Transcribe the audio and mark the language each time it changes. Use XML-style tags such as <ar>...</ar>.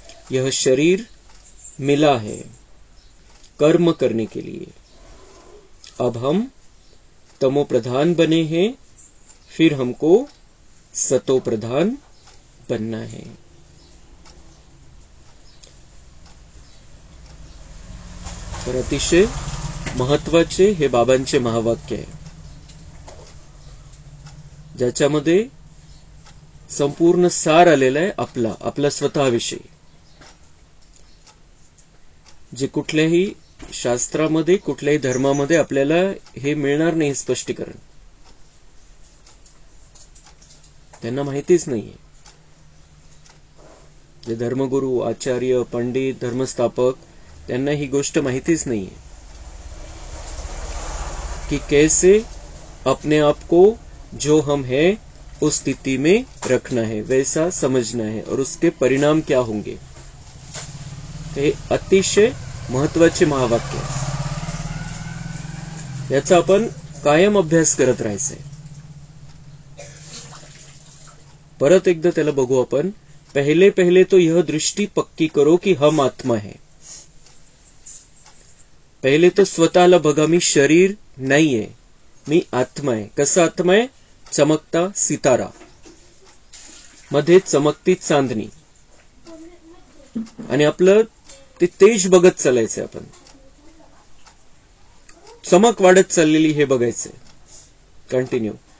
<hi>यह शरीर मिला है कर्म करने के लिए। अब हम तमो प्रधान बने हैं, फिर हमको सतो प्रधान बनना है।</hi> <mr>तर अतिशय महत्वाचे हे बाबांचे महावाक्य आहे, ज्याच्यामध्ये संपूर्ण सार आलेला आहे आपला स्वतःविषयी, जे कुठल्याही शास्त्रामध्ये कुठल्याही धर्मामध्ये आपल्याला हे मिळणार नाही स्पष्टीकरण. त्यांना माहितीच नाहीये. जे धर्मगुरु, आचार्य, पंडित, धर्मस्थापक, त्यांना ही गोष्ट माहितीच नाहीये कि</mr> <hi>कैसे अपने आप को जो हम हैं उस स्थिति में रखना है, वैसा समझना है और उसके परिणाम क्या होंगे.</hi> <mr>हे अतिशय महत्वाचे महावाक्य. याचा आपण कायम अभ्यास करत राहायचंय. परत एकदा त्याला बघू आपण.</mr> <hi>पहले पहले तो यह दृष्टि पक्की करो कि हम आत्मा है.</hi> <mr>पहिले तो स्वतःला बघा, मी शरीर नाहीये, मी आत्मा आहे. कसा आत्मा आहे? चमकता सितारा, मध्ये चमकती चांदणी. आणि आपलं ते तेज बघत चालायचंय. आपण चमक वाढत चाललेली हे बघायचंय कंटिन्यू.</mr>